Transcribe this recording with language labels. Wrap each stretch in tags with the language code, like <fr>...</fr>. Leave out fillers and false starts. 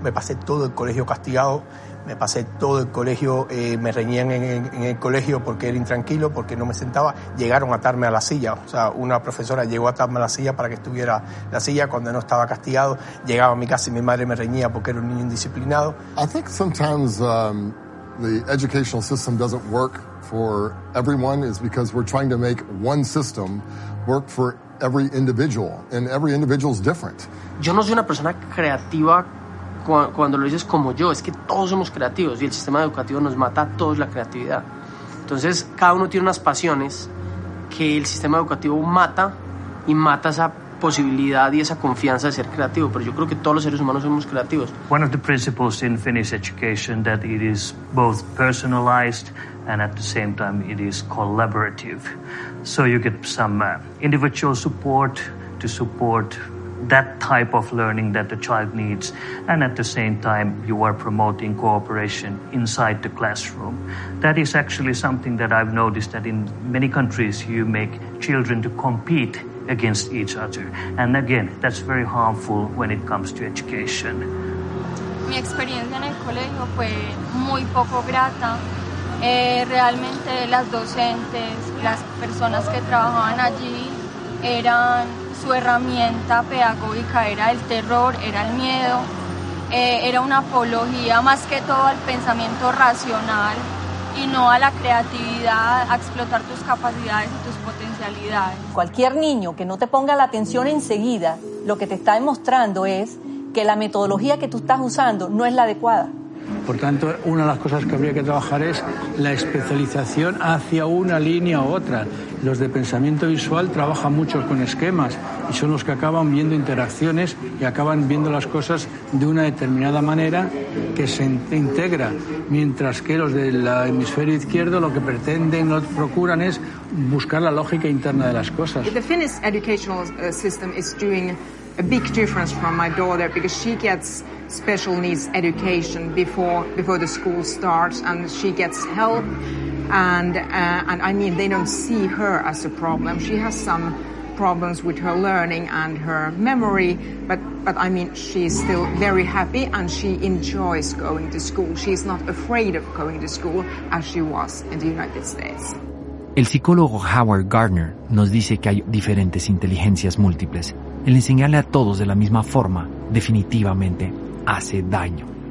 <es>Me pasé todo el colegio castigado, me pasé todo el colegio, me reñían en el colegio porque era intranquilo, porque no me sentaba. Llegaron a atarme a la silla, o sea, una profesora llegó a atarme a la silla para que estuviera la silla cuando no estaba castigado. Llegaba a mi casa y mi madre me reñía porque era un niño indisciplinado.</es> <en>I think sometimes the educational system doesn't work for everyone is because we're trying to make one system work for every individual, and every individual is different.</en> <es>Yo no soy una persona creativa cuando lo dices como yo, es que todos somos creativos y el sistema educativo nos mata a todos la creatividad. Entonces, cada uno tiene unas pasiones que el sistema educativo mata y mata esa posibilidad y esa confianza de ser creativo, pero yo creo que todos los seres humanos somos creativos.</es> <en>One of the principles in Finnish education that it is both personalized and at the same time it is collaborative. So you get some individual support to support that type of learning that the child needs. And at the same time, you are promoting cooperation inside the classroom. That is actually something that I've noticed that in many countries, you make children to compete against each other. And again, that's very harmful when it comes to education.</en> <es>Mi experiencia en el colegio fue muy poco grata. Realmente las docentes, las personas que trabajaban allí eran su herramienta pedagógica, era el terror, era el miedo, era una apología más que todo al pensamiento racional y no a la creatividad, a explotar tus capacidades y tus potencialidades. Cualquier niño que no te ponga la atención enseguida, lo que te está demostrando es que la metodología que tú estás usando no es la adecuada. Por tanto, una de las cosas que habría que trabajar es la especialización hacia una línea u otra. Los de pensamiento visual trabajan mucho con esquemas y son los que acaban viendo interacciones y acaban viendo las cosas de una determinada manera que se integra, mientras que los del hemisferio izquierdo lo que pretenden o procuran es buscar la lógica interna de las cosas.</es> <en>The Finnish educational system is doing a big difference from my daughter because she gets special needs education before the school starts and she gets help and I mean they don't see her as a problem. She has some problems with her learning and her memory, but I mean she's still very happy and she enjoys going to school. She's not afraid of going to school as she was in the United States.</en> <es>El psicólogo Howard Gardner nos dice que hay diferentes inteligencias múltiples. El enseñarle a todos de la misma forma definitivamente hace daño.</es>